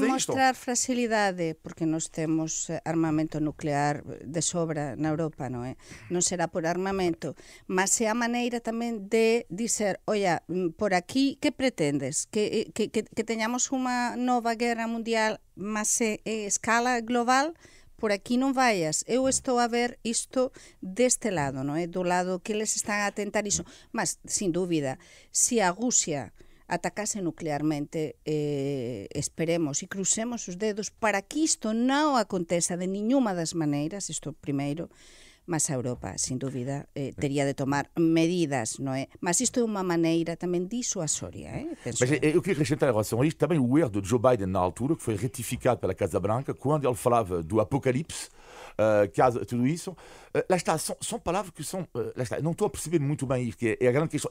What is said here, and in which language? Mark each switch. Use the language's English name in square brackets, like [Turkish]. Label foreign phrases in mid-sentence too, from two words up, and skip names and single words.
[Portuguese] Mas não é mostrar fragilidade, porque nós temos armamento nuclear de sobra na Europa, não é? Não será por armamento, mas é a maneira também de dizer, olha, por aqui, que pretendes? Que tenhamos uma nova guerra mundial, mas em escala global? [Galician] Por aquí non vayas, eu estou a ver isto deste lado, non é? Do lado que eles están a tentar iso. Mas, sin dúbida, se a Rusia atacase nuclearmente, esperemos e crucemos os dedos para que isto non aconteça de ninguna das maneiras, isto primeiro, mas a Europa, [Portuguese] sin dúvida, teria de tomar medidas, não é? Mas isto é uma maneira também dissuasória, penso. Mas eu queria acrescentar em relação a isto também o erro de Joe Biden na altura, que foi retificado pela Casa Branca, quando ele falava do apocalipse, tudo isso. Lá está, são palavras que são... lá está, não estou a perceber muito bem isto, que é a grande questão.